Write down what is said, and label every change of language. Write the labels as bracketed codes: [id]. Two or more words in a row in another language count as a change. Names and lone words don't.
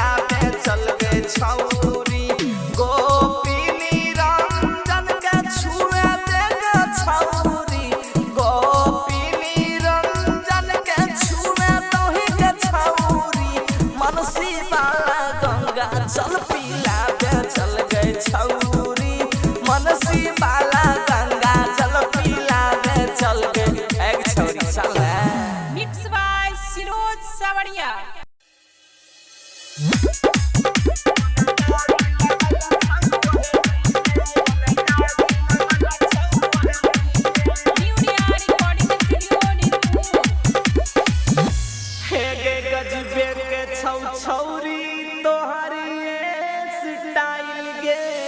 [mag] दे चल गई छौरी गोपी निरंजन के छुए दे के छौरी गोपी निरंजन के छुए तोही के छौरी मनसी वाला गंगा जल पीला दे चल गई छौरी मनसी वाला गंगा जल पीला दे चल गई एक छौरी चल [en] mix by सिरोज सावरिया। [mag] हे गे गजबे के छौरी तोहरी स्टाइल गे